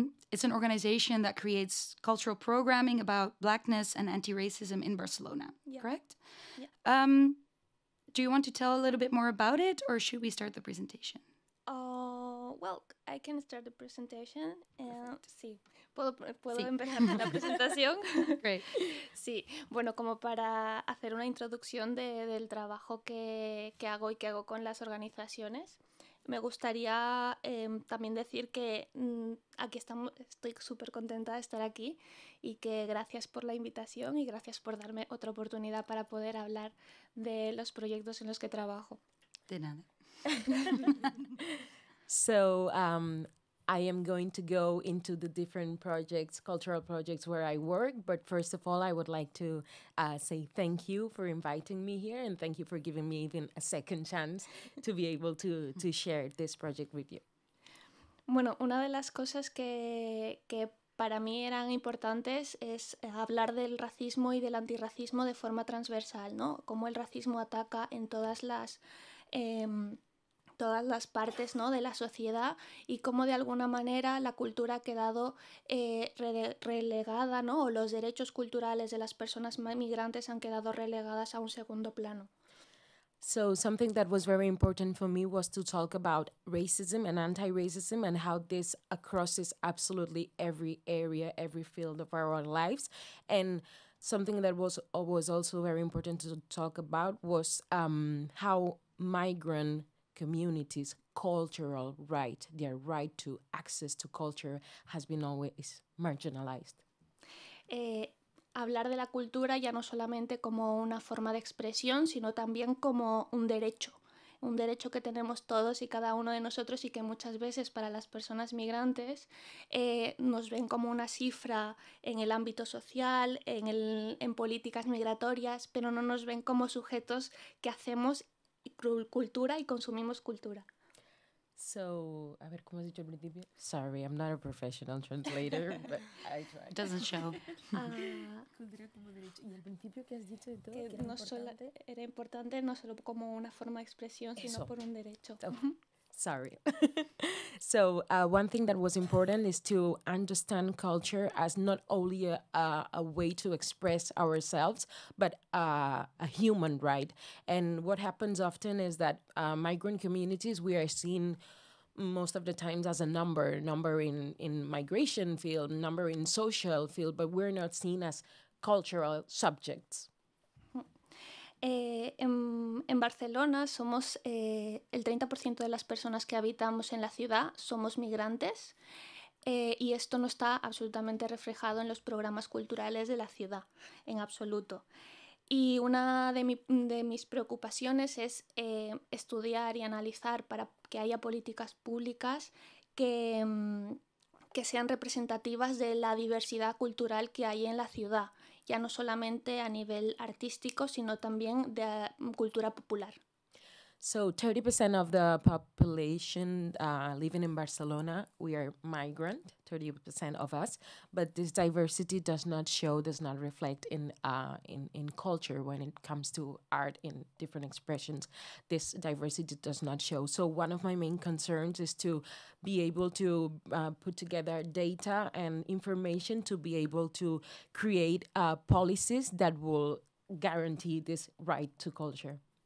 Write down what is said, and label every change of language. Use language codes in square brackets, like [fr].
[en] It's an organization that creates cultural programming about Blackness and anti-racism in Barcelona, correct? Yeah. Do you want to tell a little bit more about it, or should we start the presentation? Well, I can start the presentation. [es] Sí, ¿puedo Sí. empezar con la presentación? [en] Great. [es] Sí, bueno, como para hacer una introducción del trabajo que hago y que hago con las organizaciones. Me gustaría también decir que aquí estoy súper contenta de estar aquí y que gracias por la invitación y gracias por darme otra oportunidad para poder hablar de los proyectos en los que trabajo. De nada. [en] So I am going to go into the different projects, cultural projects where I work. But first of all, I would like to say thank you for inviting me here, and thank you for giving me even a second chance to be able to share this project with you. [es] Bueno, una de las cosas que para mí eran importantes es hablar del racismo y del antirracismo de forma transversal, ¿no? Cómo el racismo ataca en todas las partes, ¿no?, de la sociedad, y cómo de alguna manera la cultura ha quedado relegada, ¿no?, o los derechos culturales de las personas migrantes han quedado relegadas a un segundo plano. [en] So something that was very important for me was to talk about racism and anti-racism and how this crosses absolutely every area, every field of our lives. And something that was also very important to talk about was how migrant communities' cultural right, their right to access to culture, has been always marginalized. [es] Hablar de la cultura ya no solamente como una forma de expresión, sino también como un derecho que tenemos todos y cada uno de nosotros, y que muchas veces para las personas migrantes nos ven como una cifra en el ámbito social, en políticas migratorias, pero no nos ven como sujetos que hacemos cultura y consumimos cultura. So, a ver, ¿cómo has dicho al principio? [en] Sorry, I'm not a professional translator, but I tried. Doesn't show. [es] Cultura como derecho. ¿Y al principio qué has dicho de todo? Que era importante no solo como una forma de expresión, sino por un derecho. [en] Sorry. So one thing that was important is to understand culture as not only a way to express ourselves, but a human right. And what happens often is that migrant communities, we are seen most of the times as a number in migration field, number in social field, but we're not seen as cultural subjects. [es] En Barcelona somos el 30% de las personas que habitamos en la ciudad somos migrantes, y esto no está absolutamente reflejado en los programas culturales de la ciudad, en absoluto. Y una de mis preocupaciones es estudiar y analizar para que haya políticas públicas que sean representativas de la diversidad cultural que hay en la ciudad, ya no solamente a nivel artístico, sino también de cultura popular. [en] So 30% of the population living in Barcelona, we are migrant, 30% of us, but this diversity does not reflect in culture when it comes to art in different expressions. This diversity does not show. So one of my main concerns is to be able to put together data and information to be able to create policies that will guarantee this right to culture.